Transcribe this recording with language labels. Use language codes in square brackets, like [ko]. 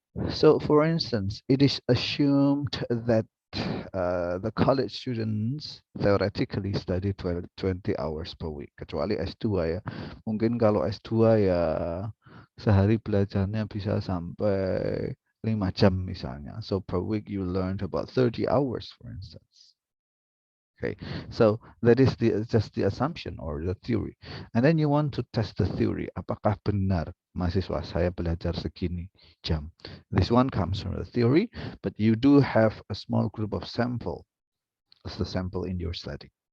[en] So, for instance, it is assumed that the college students theoretically study 20 hours per week. [id] Kecuali S2 ya. Mungkin kalau S2 ya sehari belajarnya bisa sampai 5 jam misalnya. [en] So per week you learned about 30 hours, for instance. Okay, so that is just the assumption or the theory. And then you want to test the theory. [id] Apakah benar mahasiswa saya belajar segini jam? [en] This one comes from the theory, but you do have a small group of sample as the sample in your study.